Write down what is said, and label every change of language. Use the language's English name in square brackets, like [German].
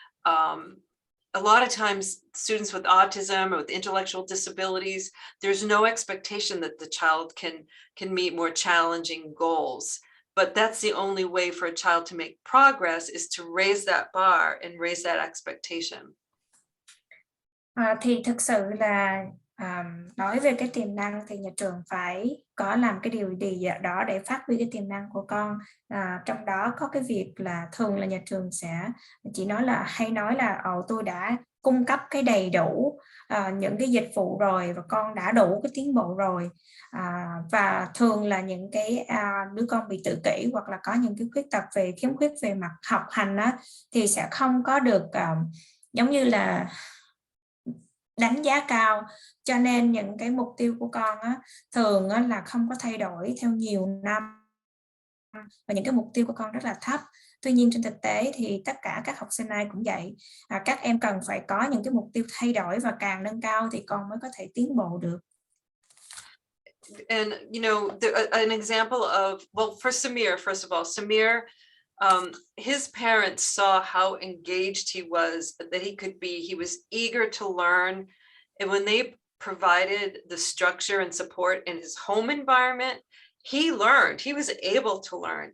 [English] A lot of times students with autism or with intellectual disabilities, there's no expectation that the child can meet more challenging goals. But that's the only way for a child to make progress, is to raise that bar and raise that expectation. [Vietnamese] Thì thực sự là nói về cái tiềm năng thì nhà trường phải có làm cái điều gì đó để phát huy cái tiềm năng của con. Trong đó có cái việc là thường là nhà trường sẽ chỉ hay nói là tôi đã cung cấp cái đầy đủ những cái dịch vụ rồi và con đã đủ cái tiến bộ rồi. Và thường là những cái đứa con bị tự kỷ hoặc là có những cái khuyết tật về khiếm khuyết về mặt học hành á, thì sẽ không có được giống như là đánh giá cao, cho nên những cái mục tiêu của con á, thường á, là không có thay đổi theo nhiều năm và những cái mục tiêu của con rất là thấp. Tuy nhiên trên thực tế thì tất cả các học sinh ai cũng vậy, các em cần phải có những cái mục tiêu thay đổi và càng nâng cao thì con mới có thể tiến bộ được. [English] And you know, an example of, well, for Samir, first of all, Samir, his parents saw how engaged he was, that he could be. He was eager to learn. And when they provided the structure and support in his home environment, he learned, he was able to learn.